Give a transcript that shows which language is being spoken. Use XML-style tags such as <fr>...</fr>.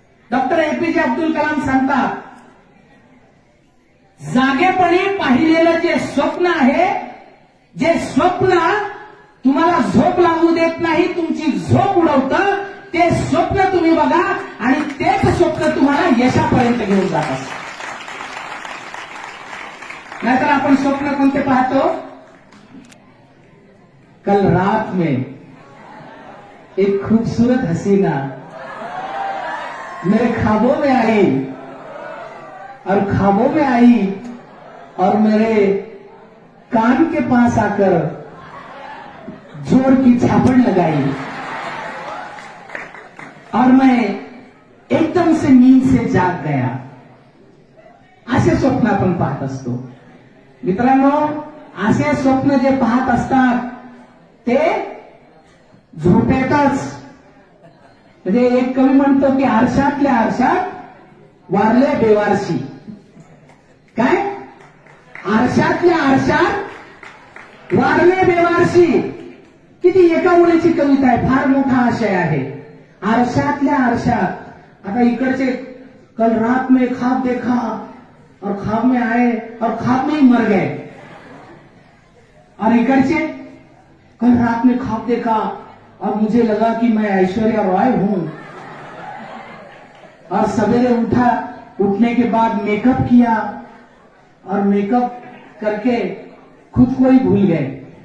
<mr>Doctor APJ Abdul Kalam सांगतात, जागेपणी पाहिलेलं जे स्वप्न आहे, जे स्वप्न तुम्हाला झोप लागू देत नाही, तुमची झोप उडवतं, ते स्वप्न तुम्ही बघा आणि तेच स्वप्न तुम्हाला यशापर्यंत घेऊन जात असतं. नाहीतर आपण स्वप्न कोणते पाहतो?</mr> <hi>कल रात में एक खूबसूरत हसीना मेरे ख्वाबों में आई और ख्वाबों में आई और मेरे कान के पास आकर जोर की झापड़ लगाई और मैं एकदम से नींद से जाग गया.</hi> <mr>असे स्वप्न आपण पाहत असतो. मित्रांनो, असे स्वप्न जे पाहत असतात ते झोपेतच, म्हणजे एक कवी म्हणतो की आरशातल्या आरशात वारले बेवारशी. काय? आरशातल्या आरशात वारले बेवारशी. किती एका मुलीची कविता आहे, फार मोठा आशय आहे. आरशातल्या आरशात. आता इकडचे</mr> <hi>कल रात में ख्वाब देखा और ख्वाब में आए और ख्वाब में ही मर गए, और इकडचे कल रात में ख्वाब देखा और मुझे लगा कि मैं ऐश्वर्या रॉय हूं, और सवेरे उठा, उठने के बाद मेकअप किया और मेकअप करके खुद को ही भूल गए.</hi>